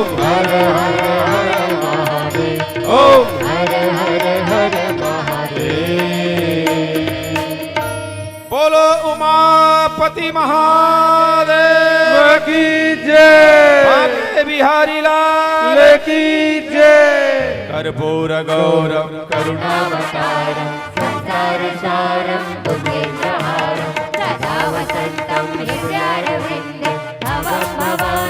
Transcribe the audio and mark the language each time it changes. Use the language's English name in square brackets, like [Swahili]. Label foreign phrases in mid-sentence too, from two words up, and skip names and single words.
[Hindi] हर हर हर महादेव ओम हर हर हर महादेव बोलो उमापति महादेव की जय बांके बिहारी लाल की जय [Sanskrit] कर्पूर गौरम करुणावतारं संसारसारं भुजगेन्द्रहारं सदा वसन्तं हृदयारविन्दे भवं भव